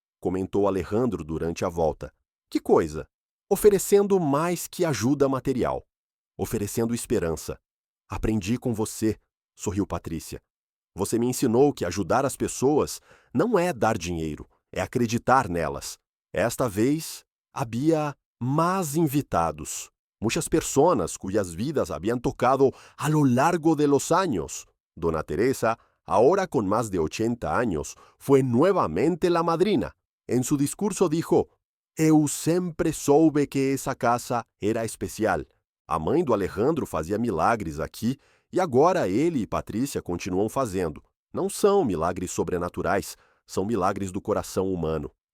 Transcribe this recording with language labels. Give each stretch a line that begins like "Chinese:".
Portuguese: Comentou Alejandro durante a volta. Que coisa? Oferecendo mais que ajuda material. Oferecendo esperança. Aprendi com você, sorriu Patrícia. Você me ensinou que ajudar as pessoas não é dar dinheiro, é acreditar nelas.
Spanish: Esta vez, havia más invitados. Muchas personas cuyas vidas habían tocado a lo largo de los años. Dona Teresa, ahora con más de 80 años, fue nuevamente la madrina. En su discurso dijo:
Portuguese: Eu sempre soube que essa casa era especial. A mãe do Alejandro fazia milagres aqui e agora ele e Patrícia continuam fazendo. Não são milagres sobrenaturais, são milagres do coração humano.